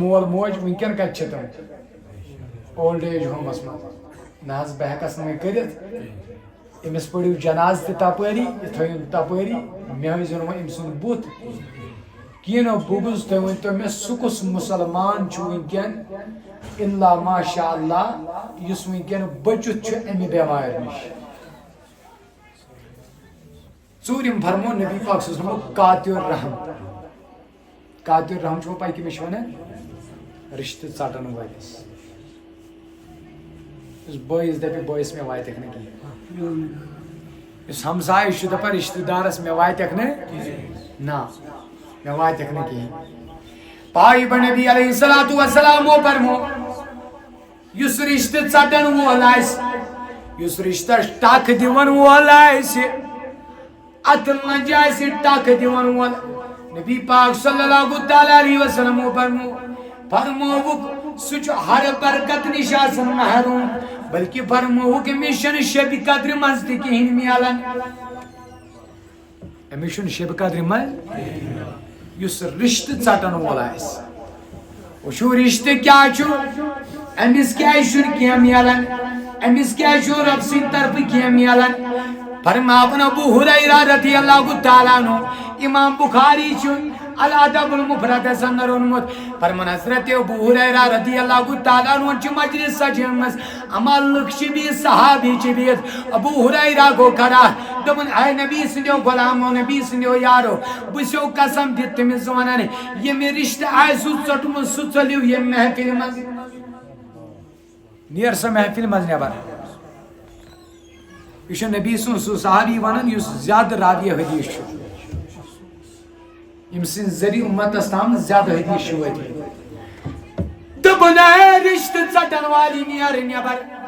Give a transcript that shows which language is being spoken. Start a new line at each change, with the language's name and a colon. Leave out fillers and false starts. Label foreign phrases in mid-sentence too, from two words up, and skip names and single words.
Kashmiri: مول موج وٕنکٮ۪ن کتہِ چھِ تِم
English: old age homes
Kashmiri: منٛز نہ حظ بہٕ ہٮ۪کس نہٕ وۄنۍ کٔرِتھ أمِس پٔرِو جناز تہِ تپٲری یہِ تھٲیِن تپٲری مےٚ ہٲیزیو نہٕ وۄنۍ أمۍ سُنٛد بُتھ کینٛہہ بغض تُہۍ ؤنۍتو مےٚ سُہ کُس مُسلمان چھُ وٕنکٮ۪ن
Arabic: الا ماشاء اللہ
Kashmiri: یُس وٕنکٮ۪ن بٔچِتھ چھُ امہِ بٮ۪مارِ نِش ژوٗرِم فرمو نبی پاک
Arabic: صلی اللہ علیہ وسلم
Kashmiri: قاطع رحم قاطع رحم چھُو پاے کٔمِس چھِ ونان رشتہٕ ژٹن وٲلِس یُس بٲیِس دپہِ بٲیِس مےٚ واتٮ۪کھ نہٕ کِہیٖنۍ یُس ہمسایہِ چھُ دپان رشتہٕ دارس مےٚ واتٮ۪کھ نہٕ نہ مےٚ واتٮ۪کھ نہٕ کِہیٖنۍ پایہِ بہ نبی
Arabic: علیہ الصلوۃ والسلامو
Kashmiri: فرمو یُس رشتہٕ ژٹن وول آسہِ یُس رشتس ٹکھ دِوان وول آسہِ اتھ لنجہِ آسہِ ٹکھ دِوان وول نبی پاک
Arabic: صلی اللہ تعالیٰ علیہ وسلم
Kashmiri: فرمووُکھ سُہ چھُ ہر برکت نِش آسان محروم بلکہ فرمووُکھ أمِس چھنہٕ شبِ قدرِ منٛز تہِ کِہیٖنۍ میلان أمِس چھُنہٕ شبِ قدرِ منٛز یُس رشتہٕ ژٹن وول آسہِ وٕچھو رشتہٕ کیٛاہ چھُ أمِس کیٛازِ چھُنہٕ کینٛہہ میلان أمِس کیٛازِ چھُ رۄب سٕنٛدِ طرفہٕ کینٛہہ میلان فرماون ابو ہریرہ
Arabic: رضی اللہ تعالیٰ عنہ
Kashmiri: امام بخاری چھُ
Arabic: الادب المفردس
Kashmiri: اندر اونمُت فرمان حضرت ابو ہریرہ
Arabic: رضی اللہ تعالیٰ عنہ
Kashmiri: چھِ مجلس سجٲمٕژ اما لُکھ چھِ بِہِتھ صحابی چھِ بِہِتھ ابو ہریرہ گوٚو کھڑا دوٚپُن اے نبی سٕنٛدیو غلامو نبی سٕنٛدیو یارو بہٕ چھُسو قسم دِتھ تٔمِس ونان ییٚمہِ رشتہٕ آسہِ ژوٚٹمُت سُہ ژٔلِو ییٚمہِ محفِلہِ منٛز نیر سا محفِلہِ منٛز نٮ۪بر یہ چھُ نبی سُنٛد سُہ صحابی ونان یُس زیادٕ راویہ حدیث چھُ ییٚمہِ سٕنٛدِ ذٔریعہٕ اُمتس تام زیادٕ حدیث چھُ وٲتمٕتۍ دوٚپُن اے رشتہٕ ژٹن والی نیر نٮ۪بر